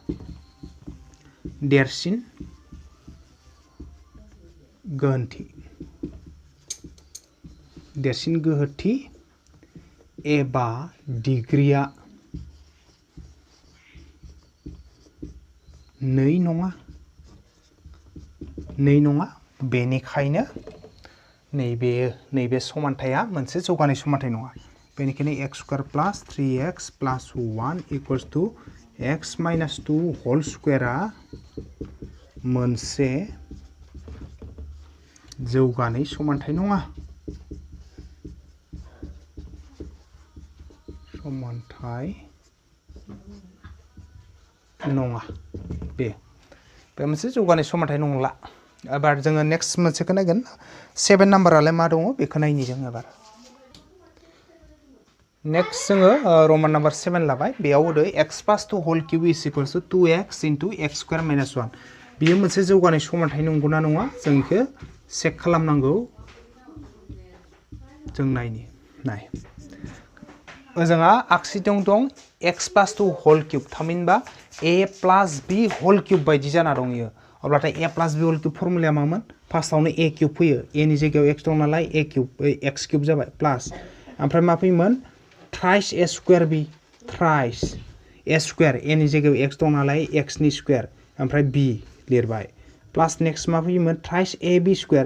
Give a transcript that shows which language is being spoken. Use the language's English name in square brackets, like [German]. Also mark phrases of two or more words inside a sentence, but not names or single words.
[Bodo] देरसिन गोहोथि एबा डिग्रिया 2 नङा बेनिखायनो नैबे समानथाया मोनसे जौगानाय समानथाय नङा बेनिखायनो [English] x square plus 3x plus 1 equals to x minus 2 whole square [Bodo] मोनसे जौगानाय समानथाय नङा बे मोनसे जौगानाय समानथाय नंला एबार जोङो नेक्स्ट मोनसेखौ नायगोन 7 नाम्बारालाय मा दङ बेखौ नायनि जों एबार नेक्स्ट जोङो [English] roman number [Bodo] 7 लाबाय बेयाव होदो [English] x plus 2 whole cube is equals to 2x into x square minus 1 [Bodo] बियो मोनसे जौगानाय समानथाय नंगौना नङा जों इखौ चेक खालामनांगौ जों नाय ओजोंहा आगसिथिं दं [English] x plus 2 whole cube [Bodo] थामहिनबा [English] a plus b whole cube [Bodo] बायदि जाना दं इयो अब्लाथाय [English] a plus b whole cube [Bodo] फर्मुलाया मामोन फार्स्टआवनो [English] a cube [Bodo] फैयो a नि जायगायाव x दं नालाय [English] a cube x cube [Bodo] जाबाय प्लस ओमफ्राय मा फैयोमोन थ्राइस [English] a square b thrice a square a [Bodo] नि जायगायाव x दं नालाय x नि स्क्वायर ओमफ्राय b लिरबाय प्लस नेक्स्ट मा फैयोमोन [English] thrice a b square